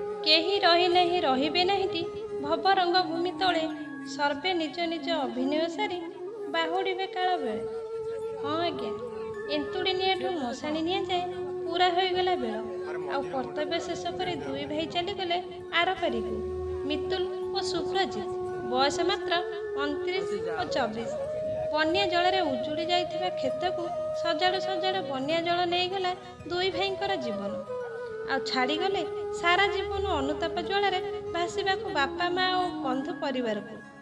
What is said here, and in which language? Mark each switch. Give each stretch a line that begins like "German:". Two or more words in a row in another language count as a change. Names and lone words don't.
Odia: କେହି ରହିଲେ ହି ରହିବେ ନାହିଁଟି ଭବରଙ୍ଗ ଭୂମି ତଳେ ସର୍ବେ ନିଜ ନିଜ ଅଭିନୟ ସାରି ବାହୁଡ଼େ କାଳ ବେଳେ। ହଁ ଆଜ୍ଞା, ଏଣ୍ଟୁଡ଼ି ନିଆଁଠୁ ମଶାଣି ନିଆଁ ଯାଏ ପୂରା ହୋଇଗଲା ବେଳ ଆଉ କର୍ତ୍ତବ୍ୟ ଶେଷ କର ଦୁଇ ଭାଇ ଚାଲିଗଲେ ଆର ପାରିକୁ। ମିତୁଲ और ସୁପ୍ରଜିତ ବୟସ ମାତ୍ର 29 और 24। ବନ୍ୟା ଜଳ ଉଜୁଡ଼ି ଯାଇଥିବା କ୍ଷେତ କୁ ସଜାଡ଼ୁ ସଜାଡ଼ୁ ବନ୍ୟା ଜଳ ନେଇ ଗଲା ଦୁଇ ଭାଇଙ୍କର ଜୀବନ ଆ ଛାଡ଼ି ଗଲେ ସାରା ଜୀବନ ଅନୁତାପ ଜ୍ୱାଳ ଭାଷା ବାପା ମା और ବନ୍ଧୁ ପରିବାର କୁ।